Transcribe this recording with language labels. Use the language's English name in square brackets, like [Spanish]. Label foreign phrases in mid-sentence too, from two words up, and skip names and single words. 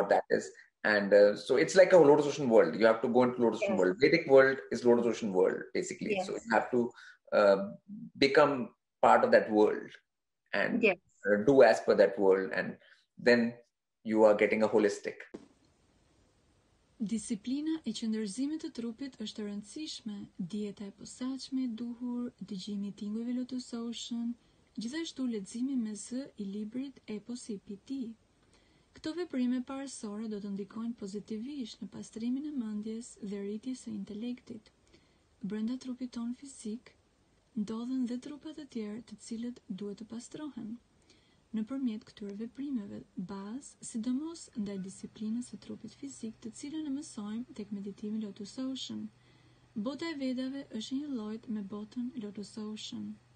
[English] what that is. And so it's like a Lotus Ocean world. You have to go into Lotus Ocean Yes. world. Vedic world is Lotus Ocean world, basically. Yes. So you have to become part of that world and Yes. do as per that world. And then you are getting a holistic. [Albanian] Disiplina e qëndërzimit të trupit është e rëndësishme, dieta e posaçme, duhur, dëgjimi i tingujve Lotus Ocean, gjithashtu leximi me zë i librit Epokave. Këto veprime parësore do të ndikojnë pozitivisht në pastrimin e mendjes dhe rritjes së intelektit. Brenda trupit ton fizik ndodhen dhe trupa të tjerë të cilët duhet të pastrohen. Nëpërmjet këtyre veprimeve bazë, sidomos ndaj disiplinës së trupit fizik, të cilën e mësojmë tek meditimi Lotus Ocean. Bota e Vedave është një lloj me botën Lotus Ocean.